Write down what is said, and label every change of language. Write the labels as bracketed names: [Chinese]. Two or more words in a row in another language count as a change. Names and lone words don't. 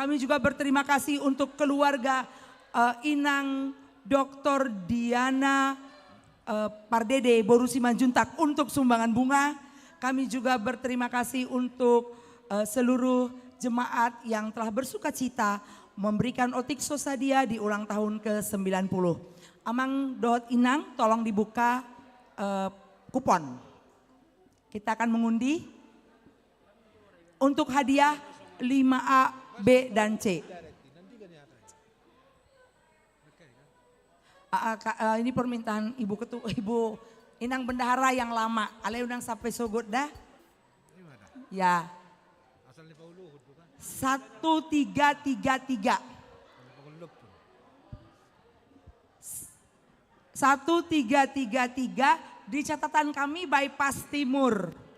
[Indonesian] Kami juga berterima kasih untuk keluarga Inang Dr. Diana Pardede Boru Simanjuntak untuk sumbangan bunga. Kami juga berterima kasih untuk seluruh jemaat yang telah bersukacita memberikan [Batak Toba] otik sosadia [Indonesian] di ulang tahun ke-90. [Batak Toba] Amang Dohot Inang, [Indonesian] tolong dibuka kupon. Kita akan mengundi untuk hadiah 5A, B, dan C. Ini permintaan Ibu Inang Bendahara yang lama. [Batak Toba] Ale unang sampai sogot dah. Ya. [Indonesian] 1333. 1333 di catatan kami bypass timur.